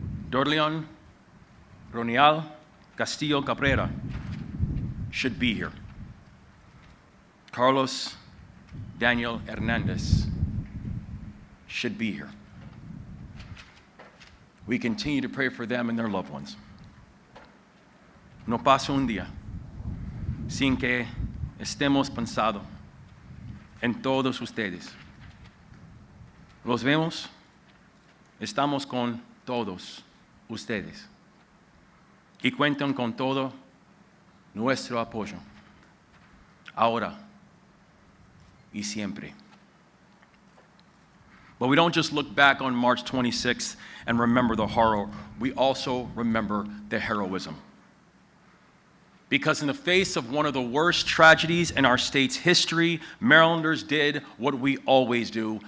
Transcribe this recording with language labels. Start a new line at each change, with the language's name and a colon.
English: Dorleon Ronial Castillo Cabrera should be here. Carlos Daniel Hernandez should be here. We continue to pray for them and their loved ones.
Spanish: No pasa un día sin que estemos pensando en todos ustedes. Los vemos, estamos con todos ustedes y cuentan con todo nuestro apoyo, ahora y siempre.
English: But we don't just look back on March 26th and remember the horror, we also remember the heroism. Because in the face of one of the worst tragedies in our state's history, Marylanders did what we always do.